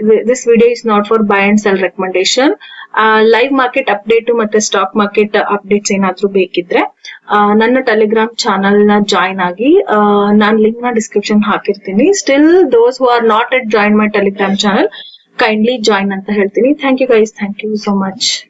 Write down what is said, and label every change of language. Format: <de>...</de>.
<en>This video is not for buy and sell recommendation.</en> <kn>Live market update ಮತ್ತೆ stock market updates ಏನಾದ್ರೂ ಬೇಕಿದ್ರೆ ನನ್ನ Telegram channel ನ join ಆಗಿ. ನಾನು ಲಿಂಕ್ ನ ಡಿಸ್ಕ್ರಿಪ್ಷನ್ ಹಾಕಿರ್ತೀನಿ.</kn> <en>Still those who are not yet joined my telegram channel kindly join</en> <kn>ಅಂತ ಹೇಳ್ತೀನಿ.</kn> <en>Thank you guys, thank you so much.</en>